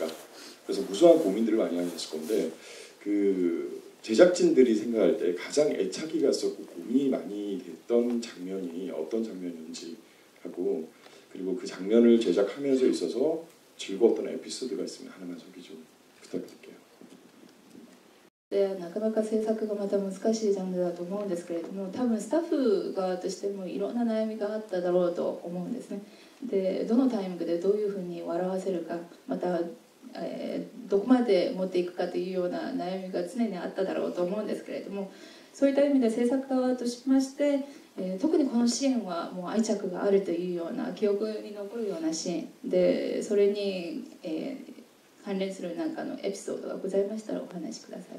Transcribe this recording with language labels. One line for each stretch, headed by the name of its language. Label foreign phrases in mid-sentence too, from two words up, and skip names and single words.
Korean: 그래서 무수한 고민들을 많이 하셨을 건데 그 제작진들이 생각할 때 가장 애착이 갔었고 고민이 많이 됐던 장면이 어떤 장면인지 하고 그리고 그 장면을 제작하면서 있어서 즐거웠던 에피소드가 있으면 하나만 소개 좀 부탁드릴게요.
Japanese: でなかなか制作がまた難しいジャンルだと思うんですけれども、多分スタッフ側としてもいろんな悩みがあっただろうと思うんですね。でどのタイミングでどういうふうに笑わせるか、また、どこまで持っていくかというような悩みが常にあっただろうと思うんですけれども、そういった意味で制作側としまして、特にこのシーンはもう愛着があるというような記憶に残るようなシーンで、それに、関連する何かのエピソードがございましたらお話しください。